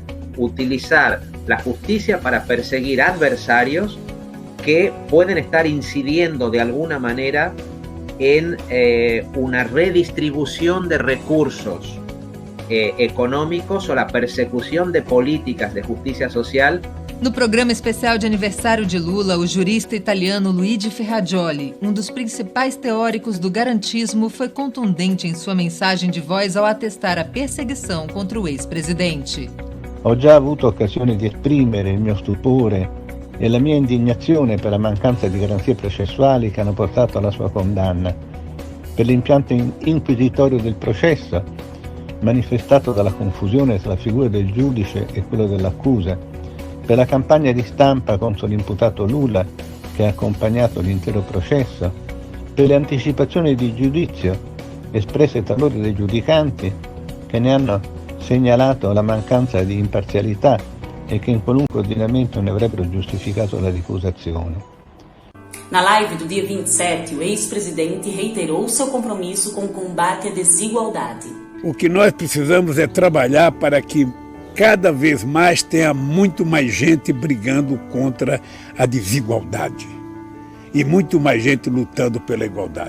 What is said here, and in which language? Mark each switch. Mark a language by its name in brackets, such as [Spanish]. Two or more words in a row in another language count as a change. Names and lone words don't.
[Portuguese] Utilizar a justiça para perseguir adversários que podem estar incidiendo de alguma maneira em uma redistribuição de recursos econômicos ou a persecução de políticas de justiça social. No programa especial de aniversário de Lula, o jurista italiano Luigi Ferrajoli, um dos principais teóricos do garantismo, foi contundente em sua mensagem de voz ao atestar a perseguição contra o ex-presidente. [Italian] Ho già avuto occasione di esprimere il mio stupore e la mia indignazione per la mancanza di garanzie processuali che hanno portato alla sua condanna, per l'impianto inquisitorio del processo, manifestato dalla confusione tra la figura del giudice e quello dell'accusa, per la campagna di stampa contro l'imputato Lula che ha accompagnato l'intero processo, per le anticipazioni di giudizio espresse talora dai giudicanti che ne hanno segnalato la mancanza di imparzialità e che in qualunque ordinamento ne avrebbero giustificato la ricusazione. [Portuguese] Na live do dia 27, o ex-presidente reiterou seu compromisso com o combate à desigualdade. O que nós precisamos é trabalhar para que cada vez mais tenha muito mais gente brigando contra a desigualdade e muito mais gente lutando pela igualdade.